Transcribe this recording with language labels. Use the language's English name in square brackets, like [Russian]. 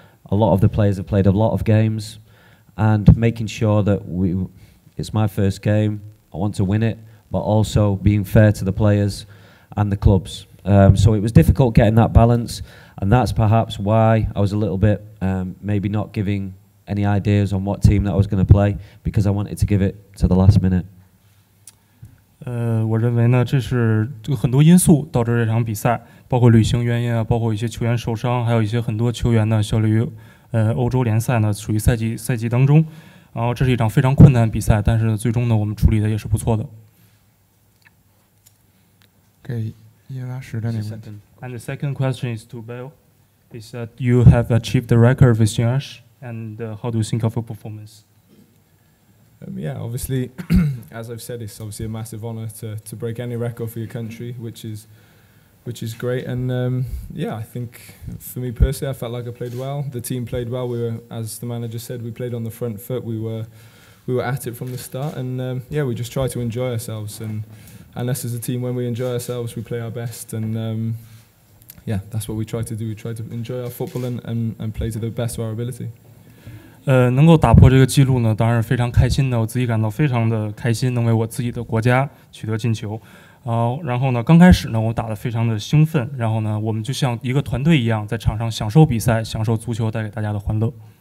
[English] A lot of the players have played a lot of games, and making sure that it's my first game, I want to win it, but also being fair to the players and the clubs. So it was difficult getting that balance, and that's perhaps why I was a little bit maybe not giving any ideas on what team that I was going to play, because I wanted to give it to the last minute. [Chinese] 我认为呢，这是很多因素导致这场比赛，包括旅行原因啊，包括一些球员受伤，还有一些很多球员呢效力于欧洲联赛呢，属于赛季当中。然后这是一场非常困难的比赛，但是最终呢，我们处理的也是不错的。给伊拉什的那个问题。 [English] And the second question is to Bill. Is that you have achieved the record with Yash, and how do you think of your performance? Yeah, obviously, as I've said, it's obviously a massive honour to break any record for your country, which is great. And yeah, I think for me personally, I felt like I played well. The team played well. We were, as the manager said, we played on the front foot. We were at it from the start, and yeah, we just try to enjoy ourselves. And us as a team, when we enjoy ourselves, we play our best. And yeah, that's what we try to do. We try to enjoy our football and play to the best of our ability. [Chinese] 能够打破这个记录呢，当然是非常开心的。我自己感到非常的开心，能为我自己的国家取得进球。然后呢，刚开始呢，我打得非常的兴奋。然后呢，我们就像一个团队一样，在场上享受比赛，享受足球带给大家的欢乐。